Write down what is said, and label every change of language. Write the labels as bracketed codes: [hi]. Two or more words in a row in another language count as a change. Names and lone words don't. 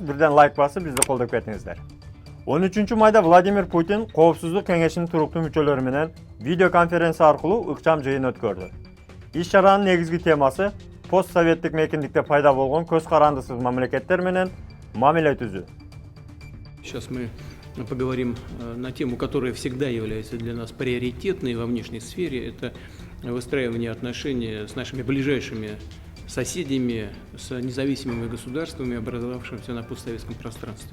[ky] Бирден лайк басып, бизди колдоп кетиңиздер. 13 майда Владимир Путин Коопсуздук кеңешинин туруктуу мүчөлөрү менен видео конференция аркылуу ыкчам жыйын өткөрдү. Иш чаранын негизги темасы постсоветтик мейкиндикте пайда болгон көз карандысыз мамлекеттер менен мамиле түзүү. [ru] Сейчас мы поговорим на тему, которая всегда является для нас приоритетной во внешней сфере. Это выстраивание отношений с нашими ближайшими соседями, с независимыми государствами, образовавшимися на постсоветском пространстве.